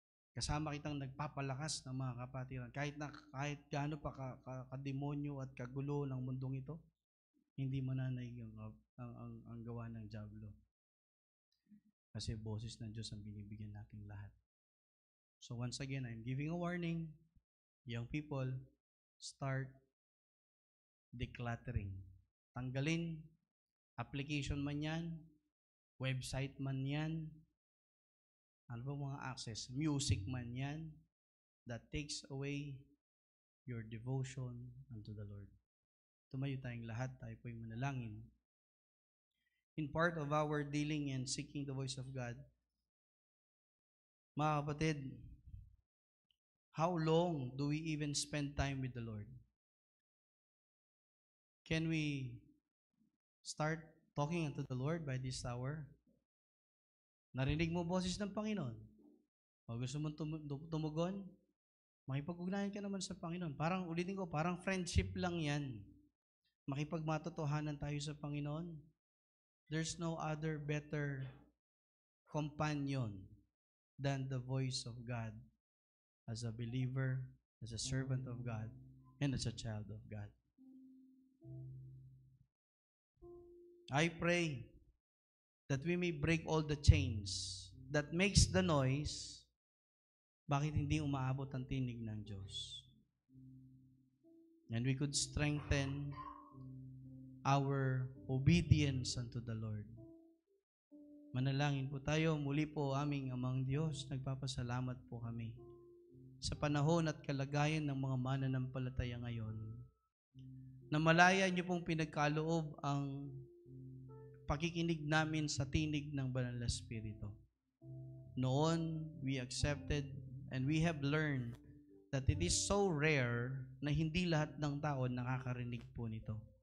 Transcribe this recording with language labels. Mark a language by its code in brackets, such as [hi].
[tl] Kasama kitang nagpapalakas ng mga kapatiran. Kahit gaano pa kademonyo at kagulo ng mundong ito, hindi mananaig ang gawa ng diablo. Kasi boses ng Diyos ang binibigyan nating lahat. [en] So once again, I'm giving a warning. Young people, start decluttering. [tl] Tanggalin, application man yan, website man yan, ano ba mga access, music man yan, [en] that takes away your devotion unto the Lord. [tl] Tumayo tayong lahat, tayo po'y manalangin. [en] In part of our dealing and seeking the voice of God, [tl] mga kapatid, [en] how long do we even spend time with the Lord? Can we start talking unto the Lord by this hour? [tl] Narinig mo boses ng Panginoon? O gusto mong tumugon? Makipag-ugnayan ka naman sa Panginoon. Parang, ulitin ko, parang friendship lang yan. Makipagmatotohanan tayo sa Panginoon. [en] There's no other better companion than the voice of God as a believer, as a servant of God, and as a child of God. I pray that we may break all the chains that makes the noise. [tl] Bakit hindi umaabot ang tinig ng Diyos? [en] And we could strengthen our obedience unto the Lord. [tl] Manalangin po tayo. Muli po aming Amang Diyos, nagpapasalamat po kami sa panahon at kalagayan ng mga mananampalataya ngayon, na malaya niyo pong pinagkaloob ang pakikinig namin sa tinig ng Banal na Espiritu. Noon, [en] we accepted and we have learned that it is so rare [tl] na hindi lahat ng tao nakakarinig po nito.